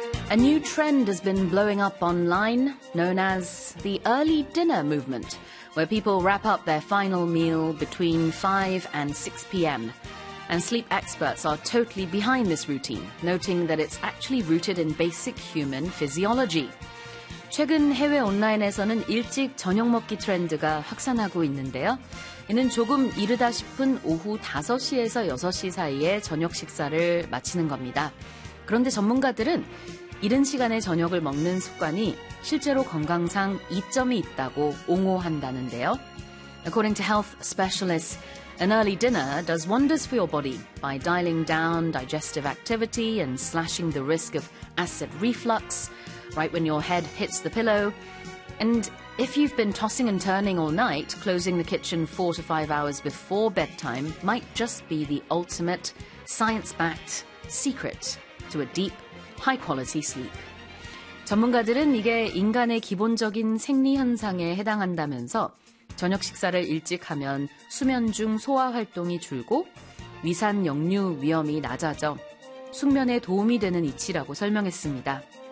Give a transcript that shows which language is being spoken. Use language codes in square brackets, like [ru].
[en] A new trend has been blowing up online, known as the early dinner movement, where people wrap up their final meal between 5 and 6 p.m. And sleep experts are totally behind this routine, noting that it's actually rooted in basic human physiology. [ko] 최근 해외 온라인에서는 일찍 저녁 먹기 트렌드가 확산하고 있는데요. 이는 조금 이르다 싶은 오후 5시에서 6시 사이에 저녁 식사를 마치는 겁니다. 그런데 전문가들은 이른 시간에 저녁을 먹는 습관이 실제로 건강상 이점이 있다고 옹호한다는데요. [en] According to health specialists, an early dinner does wonders for your body by dialing down digestive activity and slashing the risk of acid reflux right when your head hits the pillow. And if you've been tossing and turning all night, closing the kitchen 4 to 5 hours before bedtime might just be the ultimate science-backed secret to a deep, high-quality sleep. [ko] 전문가들은 이게 인간의 기본적인 생리 현상에 해당한다면서 저녁 식사를 일찍 하면 수면 중 소화 활동이 줄고 위산 역류 위험이 낮아져 숙면에 도움이 되는 이치라고 설명했습니다.